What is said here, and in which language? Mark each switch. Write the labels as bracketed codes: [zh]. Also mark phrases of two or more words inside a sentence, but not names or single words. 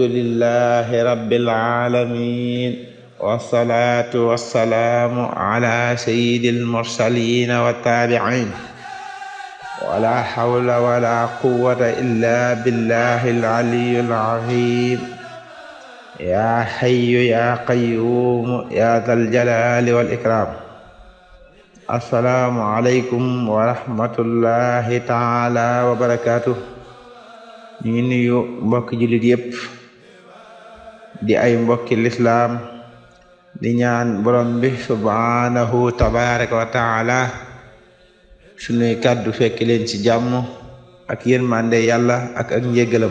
[ar] لله رب العالمين والصلاة والسلام على سيد المرسلين والتابعين ولا حول ولا قوة إلا بالله العلي العظيم يا حي يا قيوم يا ذا الجلال والإكرام السلام عليكم ورحمة الله تعالى وبركاته. [wo] ñu ngi nuyu mbokki jullit yépp di ay mbokki lislaam di ñaan borom bi [ar] سبحانه تبارك وتعالى [wo] sunuy kàddu fekk leen ci jàmm ak yërmande yàlla ak njéggalam.